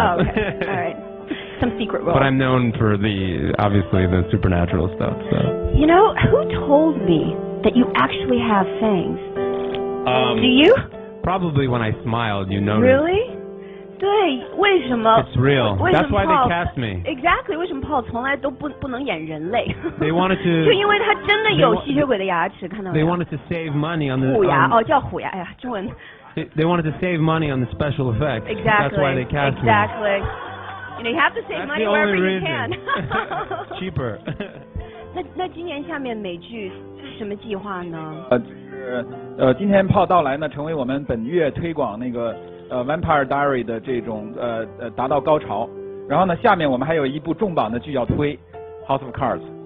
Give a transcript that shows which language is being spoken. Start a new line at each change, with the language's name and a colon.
English: Oh, okay. All right. Some secret role. But I'm known for obviously the supernatural stuff. So. You know, who told me that you actually have fangs? Do you? Probably when I smiled, you noticed. Really?
Chinese: 对，为什么
English: It's real. That's why they cast me. Exactly.
Chinese: 为什么Paul从来都不能演人类
English: They wanted to.
Chinese: 就因为他真的有吸血鬼的牙齿，看到没有
English: They wanted to save money on the.
Chinese: 虎牙哦，叫虎牙，哎呀，中文。
English: They wanted to save money on the special effects. Exactly. That's why they cast me. Exactly. You know, you have to save That's money the wherever only you can. reason. Cheaper.
Chinese: 那今年下面美剧什么计划呢？今天炮到来呢，成为我们本月推广那个Vampire Diary 的这种达到高潮。然后呢，下面我们还有一部重磅的剧要推 House of Cards。